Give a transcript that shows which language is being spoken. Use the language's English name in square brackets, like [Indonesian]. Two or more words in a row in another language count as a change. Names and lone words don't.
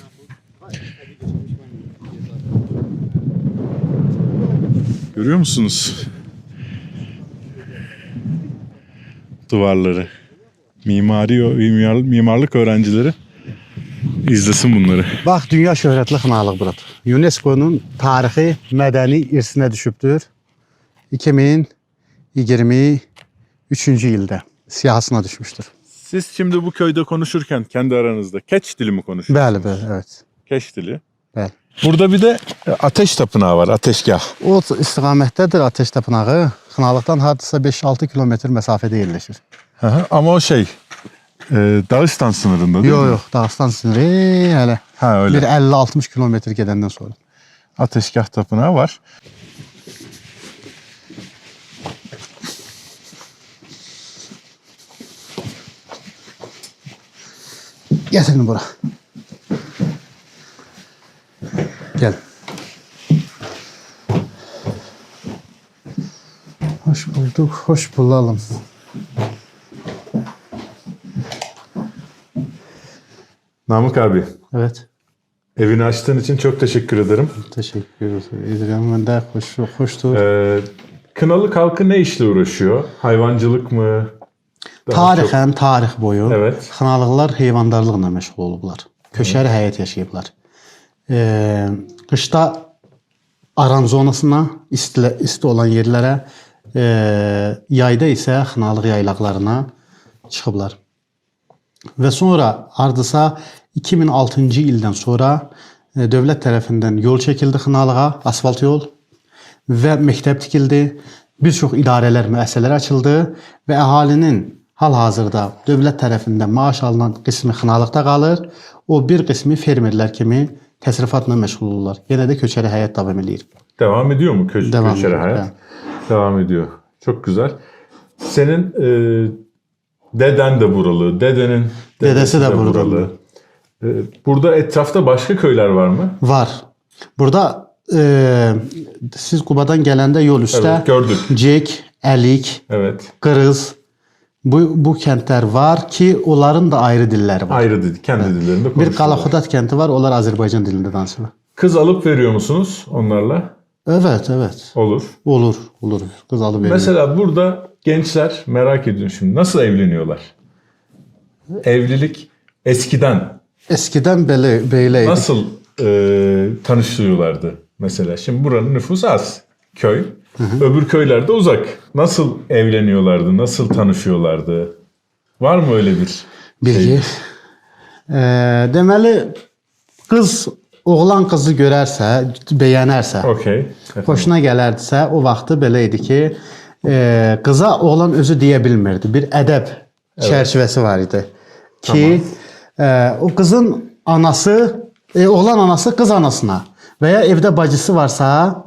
[Turkish] Görüyor musunuz? Duvarları. Mimarlık öğrencileri izlesin bunları. [Azerbaijani] Bax, dünya şöhrətli Xınalıq buradır. UNESCO-nun tarixi mədəni irsinə düşübdür. 2023-cü ildə siyahısına düşmüşdür. [Turkish] Siz şimdi bu köyde konuşurken kendi aranızda Keç dili mi konuşuyorsunuz? [Azerbaijani] Bəli, bəli, evet. Keç dili. Bəli. [Turkish] Burada bir de ateş tapınağı var, ateşgah. [Azerbaijani] O istiqamətdədir Ateş tapınağı. Xınalıqdan hardasa 5-6 kilometr məsafədə yerləşir. [Turkish] Hı hı, ama o şey Dağıstan sınırında değil mi? [Azerbaijani] Yox, yox, Dağıstan sınırı hələ. [Turkish] Ha öyle. [Azerbaijani] Bir 50-60 kilometr gedəndən sonra. Ateşgah tapınağı var. Gətirin bura. Gəl. [Turkish] Hoş bulduk, hoş bulalım. Namık abi, Evet, evini açtığın için çok teşekkür ederim. teşekkür ederim. Ben de hoştur. Kınalık halkı ne işle uğraşıyor? Hayvancılık mı? Daha çok- [Azerbaijani] Tarixən, tarix boyu [Turkish] Evet. [Azerbaijani] Xınalıqlar heyvandarlıqla məşğul olublar. Köçəri həyat yaşayıblar. Qışda aran zonasına, isti olan yerlərə, yayda isə Xınalıq yaylaqlarına çıxıblar. Və sonra hardasa 2006-cı ildən sonra dövlət tərəfindən yol çəkildi Xınalığa, asfalt yol və məktəb tikildi. Bir çox idarələr, müəssisələr açıldı və əhalinin hal-hazırda dövlət tərəfindən maaş alınan qismi Xınalıqda qalır. O bir qismi fermerlər kimi təsərrüfatla məşğul olurlar. Yenə də köçəri həyat davam edir. [Turkish] Devam ediyor mu Devam köşeli ediyor, hayat? evet. Devam ediyor. Çok güzel. Senin deden de buralı, dedenin Dedesi de buralı. Burada etrafta başka köyler var mı? [Azerbaijani] Var. Burada siz Qubadan gələndə yol üstə [Turkish] Evet, gördük. [Azerbaijani] Cek, Əlik, [Turkish] Evet. [Azerbaijani] Qırız bu kəndlər var ki, onların da ayrı dilləri var. [Turkish] Ayrı dedi. Kendi dillerinde Bir konuşuyorlar. [Azerbaijani] Qalaxudat kəndi var, onlar Azərbaycan dilində danışırlar. [Turkish] Kız alıp veriyor musunuz onlarla? Evet, evet. [Azerbaijani] Olur. Olur. Qız alıb verir. [Turkish] Mesela burada gençler merak ediyor şimdi nasıl evleniyorlar? Evlilik eskiden [Azerbaijani] Eskidən belə idi. [Turkish] nasıl tanışıyorlardı mesela? Şimdi buranın nüfusu az. Köy. Öbür köyler de uzak. Nasıl evleniyorlardı? Nasıl tanışıyorlardı? Var mı öyle bir Bilgi. [Azerbaijani] Deməli qız oğlan qızı görərsə, bəyənərsə, [Turkish] Okey. [Azerbaijani] xoşuna gələrdisə, o vaxtı belə idi ki, qıza oğlan özü deyə bilmirdi. Bir ədəb çərçivəsi var idi. Ki, o qızın anası, oğlan anası qız anasına və ya evdə bacısı varsa,